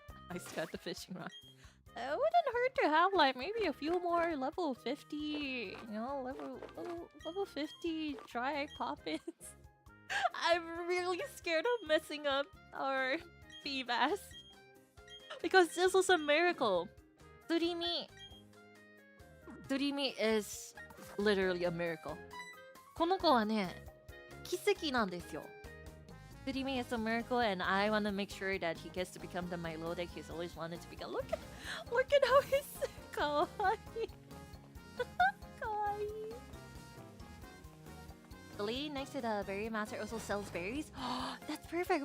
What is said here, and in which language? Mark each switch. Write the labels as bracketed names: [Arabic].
[English] I still got the fishing rod. It wouldn't hurt to have, like, maybe a few more level 50, level 50 dry poppins. I'm really scared of messing up our Feebas. Because this was a miracle. Surimi is literally a miracle. [Japanese] この子はね、奇跡なんですよ。 [English] Surimi is a miracle, and I want to make sure that he gets to become the Milo that he's always wanted to become. Look at how he's kawaii. Kawaii. The lady next to the berry master also sells berries. That's perfect.